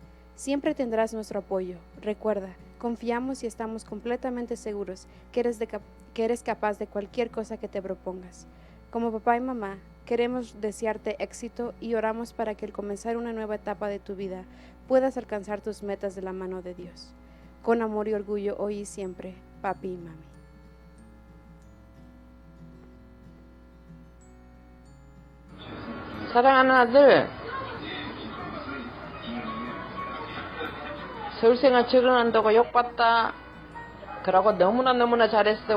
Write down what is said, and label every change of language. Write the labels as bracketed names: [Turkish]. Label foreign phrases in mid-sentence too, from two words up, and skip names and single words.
[Spanish] Siempre tendrás nuestro apoyo. Recuerda, confiamos y estamos completamente seguros que eres capaz de cualquier cosa que te propongas. Como papá y mamá, queremos desearte éxito y oramos para que al comenzar una nueva etapa de tu vida puedas alcanzar tus metas de la mano de Dios. Con amor y orgullo hoy y siempre, papi y mami. [Korean] 사랑하는 아들, 서울생활 적응한다고 욕봤다. 그러고 너무나 잘했어.